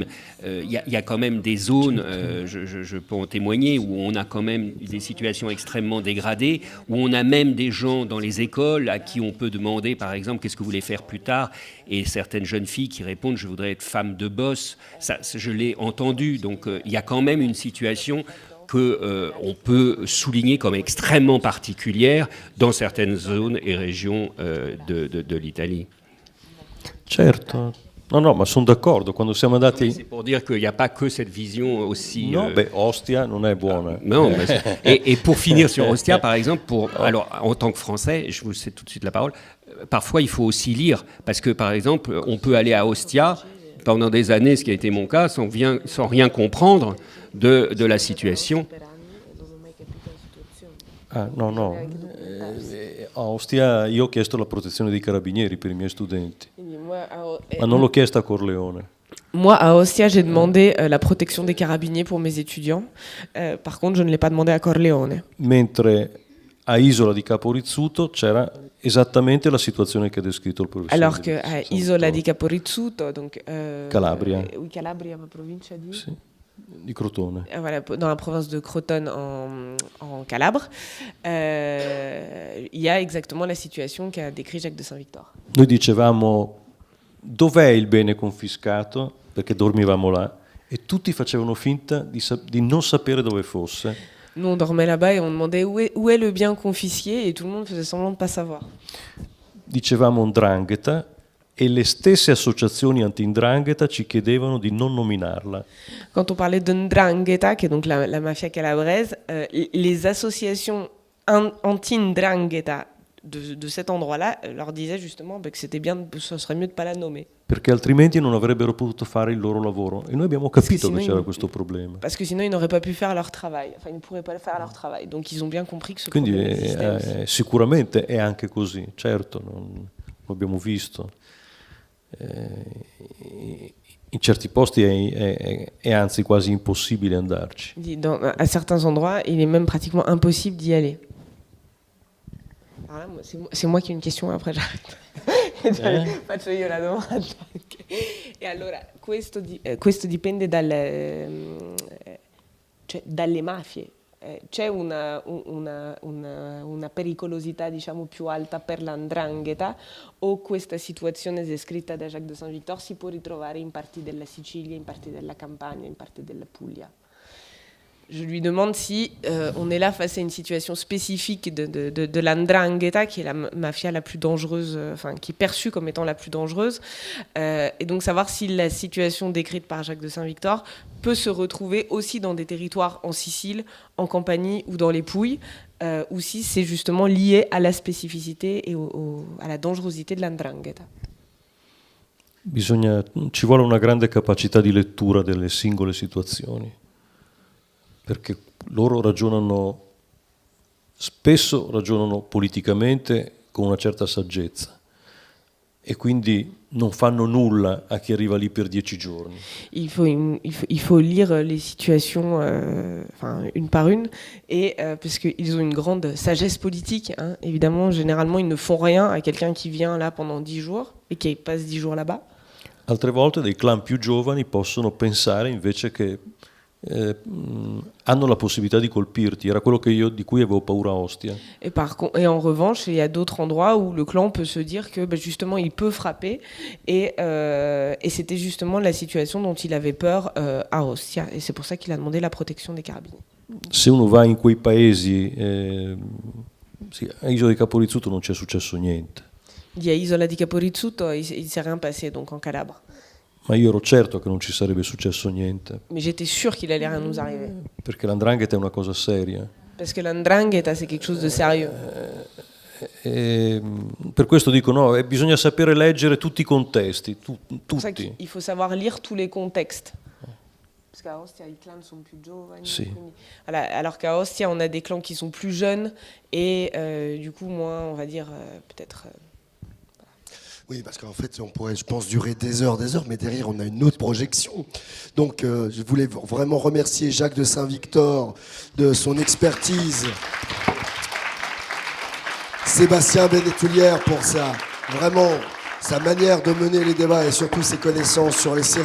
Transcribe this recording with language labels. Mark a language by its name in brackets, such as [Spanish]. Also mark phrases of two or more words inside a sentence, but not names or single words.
[French] Il y a quand même des zones, je peux en témoigner, où on a quand même des situations extrêmement dégradées, où on a même des gens dans les écoles à qui on peut demander, par exemple, qu'est-ce que vous voulez faire plus tard, et certaines jeunes filles qui répondent je voudrais être femme de boss. Ça, je l'ai entendu, donc il y a quand même une situation qu'on peut souligner comme extrêmement particulière dans certaines zones et régions de l'Italie. [Italian] Certo. No, ma sono d'accordo. Quando siamo andati... [French] C'est pour dire qu'il n'y a pas que cette vision aussi... [Italian] No, Ostia non è buona. [French] Non, et pour finir sur Ostia, par exemple, alors en tant que Français, je vous cède tout de suite la parole, parfois il faut aussi lire, parce que par exemple, on peut aller à Ostia pendant des années, ce qui a été mon cas, sans rien comprendre de la situation. [Italian] Ah, no. A Ostia io ho chiesto la protezione dei carabinieri per i miei studenti, ma non l'ho chiesta a Corleone. [French] Moi, à Ostia, j'ai demandé la protection des carabiniers pour mes étudiants. Par contre, je ne l'ai pas demandé à Corleone. [Italian] Mentre a Isola di Capo Rizzuto c'era esattamente la situazione che ha descritto il professore. [French] Alors qu'à Isola di Capo Rizzuto, donc Calabria. Oui, Calabria, ma province di. [Italian] Sì, di Crotone. [French] Voilà, dans la province de Crotone en Calabre, il y a exactement la situation qu'a décrit Jacques de Saint-Victor. [Italian] Noi dicevamo dov'è il bene confiscato, perché dormivamo là, e tutti facevano finta di non sapere dove fosse. [French] Nous, on dormait là-bas et on demandait où est le bien confisqué et tout le monde faisait semblant de ne pas savoir. [Italian] Dicevamo 'ndrangheta e le stesse associazioni anti-'ndrangheta ci chiedevano di non nominarla. [French] Quand on parlait de Ndrangheta, qui est donc la mafia calabraise, les associations anti-Ndrangheta de cet endroit-là leur disaient justement que c'était bien, ce serait mieux de ne pas la nommer. [Italian] Perché altrimenti non avrebbero potuto fare il loro lavoro. E noi abbiamo capito che c'era questo problema. [French] Parce que sinon ils n'auraient pas pu faire leur travail. Enfin, ils ne pourraient pas faire leur travail. Donc ils ont bien compris que ce [Italian] Quindi [French] problème existait aussi. [Italian] sicuramente è anche così, certo, lo abbiamo visto. In certi posti è anzi quasi impossibile andarci. [French] À certains endroits, il est même pratiquement impossible d'y aller. Alors là, c'est moi qui ai une question, après j'arrête. [Italian] Faccio io la domanda. E allora, questo dipende dalle mafie. C'è una pericolosità, diciamo, più alta per la 'ndrangheta, o questa situazione descritta da Jacques de Saint-Victor si può ritrovare in parti della Sicilia, in parti della Campania, in parti della Puglia? [French] Je lui demande si on est là face à une situation spécifique de la 'ndrangheta, qui est la mafia la plus dangereuse, enfin qui est perçue comme étant la plus dangereuse, et donc savoir si la situation décrite par Jacques de Saint-Victor peut se retrouver aussi dans des territoires en Sicile, en Campanie ou dans les Pouilles, ou si c'est justement lié à la spécificité et à la dangerosité de la 'ndrangheta. [Italian] Ci vuole una grande capacità di lettura delle singole situazioni, perché loro spesso ragionano politicamente con una certa saggezza e quindi non fanno nulla a chi arriva lì per 10 giorni. [French] Il faut lire les situations une par une, et parce qu'ils ont une grande sagesse politique, hein. Évidemment, généralement, ils ne font rien à quelqu'un qui vient là pendant 10 jours et qui passe 10 jours là-bas. [Italian] Altre volte dei clan più giovani possono pensare invece che hanno la possibilità di colpirti. Era quello di cui avevo paura a Ostia. [French] Et en revanche, il y a d'autres endroits où le clan peut se dire que justement il peut frapper, et c'était justement la situation dont il avait peur à Ostia, et c'est pour ça qu'il a demandé la protection des carabinieri. [Italian] Se uno va in quei paesi, a Isola di Caporizzuto non c'è successo niente. [French] Il y a Isola di Caporizzuto, il s'est rien passé donc en Calabre. [Italian] Ma io ero certo che non ci sarebbe successo niente. [French] Mais j'étais sûr qu'il allait rien nous arriver. [Italian] Perché l'andrangheta è una cosa seria. [French] Parce que l'andrangheta c'est quelque chose de sérieux. [Italian] Per questo dico no, bisogna sapere leggere tutti i contesti, tutti. [French] Il faut savoir lire tous les contextes. Parce qu'à Ostia, i clans sont plus giovani. [Italian] Sì. [French] Voilà, alors qu'à Ostia, on a des clans qui sont plus jeunes et du coup moins, on va dire, peut-être... Oui, parce qu'en fait, on pourrait, je pense, durer des heures, mais derrière, on a une autre projection. Donc, je voulais vraiment remercier Jacques de Saint-Victor de son expertise, Sébastien Benetoulière pour sa manière de mener les débats et surtout ses connaissances sur les séries.